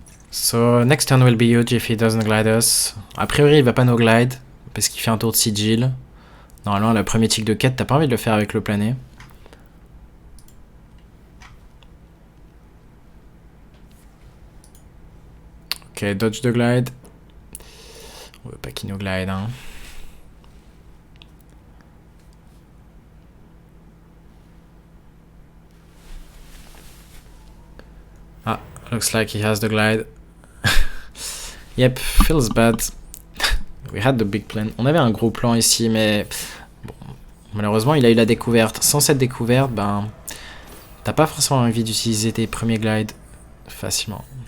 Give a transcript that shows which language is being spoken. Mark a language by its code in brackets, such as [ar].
[en] So, next turn will be huge if he doesn't glide us. [fr] A priori, il va pas no glide parce qu'il fait un tour de sigil. Normalement, le premier tic de quête, t'as pas envie de le faire avec le plané. Ok, dodge de glide. On veut pas qu'il nous glide, hein. [en] Ah, looks like he has the glide. Yep, feels bad. We had the big plan. [fr] On avait un gros plan ici, mais bon, malheureusement, il a eu la découverte. Sans cette découverte, ben, t'as pas forcément envie d'utiliser tes premiers glides facilement.